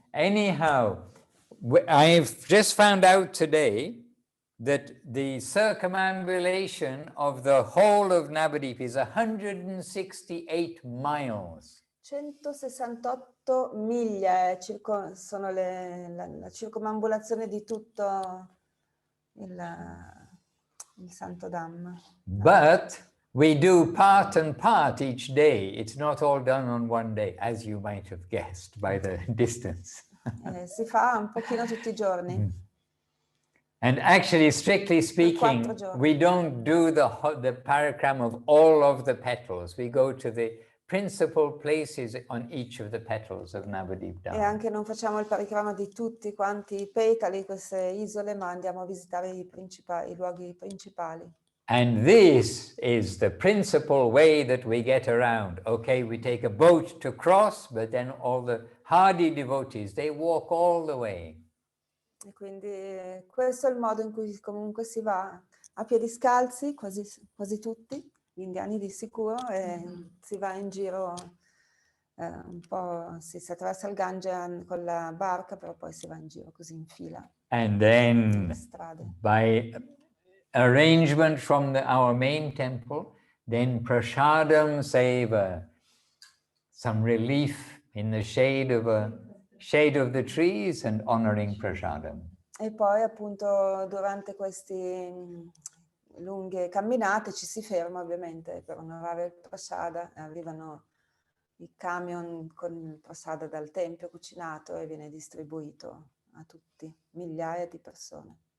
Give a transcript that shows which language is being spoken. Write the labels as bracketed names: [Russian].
[English] Anyhow, I've just found out today that the circumambulation of the whole of Navadvip is 168 miles. [Italian] 168 miglia sono la circumambulazione di tutto il Santo Dham. [English] But we do part and part each day. It's not all done on one day, as you might have guessed by the distance. [Italian] Si fa un pochino tutti i giorni. [English] And actually, strictly speaking, we don't do the parikrama of all of the petals. We go to the principal places on each of the petals of Navadwip Dham. [Italian] E anche non facciamo il parikrama di tutti quanti i petali, queste isole, ma andiamo a visitare i luoghi principali. [English] And this is the principal way that we get around. Okay, we take a boat to cross, but then all the hardy devotees, they walk all the way. [Italian] E quindi questo è il modo in cui comunque si va a piedi scalzi, quasi tutti, gli indiani di sicuro, e si va in giro un po', si attraversa il Gange con la barca, però poi si va in giro così in fila. [English] And then [Italian] strade. [English] by arrangement from our main temple, then prasadam seva, some relief in the shade of the trees and honoring prasadam. [Italian] E poi appunto durante queste lunghe camminate ci si ferma ovviamente per onorare il prasada, arrivano i camion con il prasada dal tempio cucinato e viene distribuito a tutti, migliaia di persone.